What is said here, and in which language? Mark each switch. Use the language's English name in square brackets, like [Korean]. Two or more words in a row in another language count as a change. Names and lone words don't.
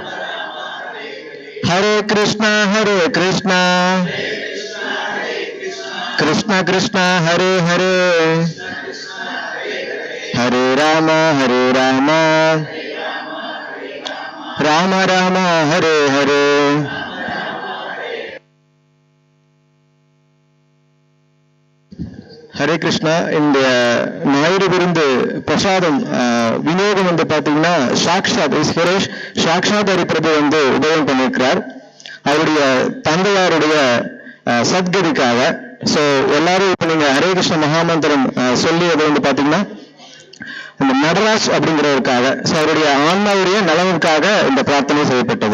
[Sanskrit] हरे कृष्ण कृष्ण कृष्ण हरे हरे हरे राम राम राम हरे हरे. हरे कृष्णा. [Tamil] இந்த ஞாயிறு விருந்து பிரசாதம் விநியோகம் வந்து பார்த்தீங்கன்னா சாக்ஷாத் ஹரி பிரபு வந்து உபயோகம் பண்ணியிருக்கிறார் அவருடைய தந்தையாருடைய சத்கதிக்காக. ஸோ எல்லாரும் இப்போ நீங்க ஹரே கிருஷ்ண மகாமந்திரம் சொல்லி அதை வந்து பார்த்தீங்கன்னா இந்த நடராஜ் அப்படிங்கிறவருக்காக, ஸோ அவருடைய ஆன்மாவுடைய நலனுக்காக இந்த பிரார்த்தனை செய்யப்பட்டது.